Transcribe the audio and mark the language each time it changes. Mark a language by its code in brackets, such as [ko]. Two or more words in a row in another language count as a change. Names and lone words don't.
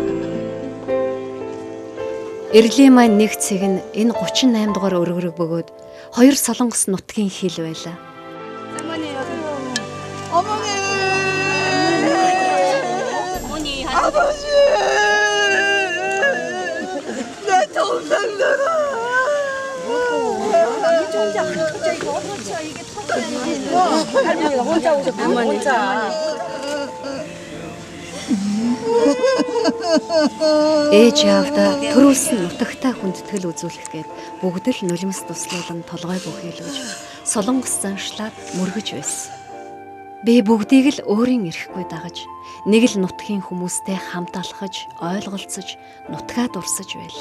[mn] Эрлийн маань нэг цэг нь энэ 38 дугаар өргөрөг бөгөөд Хоёр солонгос нутгийн хил байлаа. [ko] 어머니 아버지! 내 동생들아! 할머니가 혼자 오셨구나. 혼자. [mn] Ээж аавда төрүүлсэн нутагтай хүндэтгэл үзүүлэхгээд бүгд л нулимс туслуулан толгой бүхийлгэж солонгос заншлаад мөргөж байсан. Би бүгдийг л өөрийн эрэхгүй дагаж нэг л нутгийн хүмүүстэй хамт алхаж, ойлголцож, нутгаа дурсаж байлаа.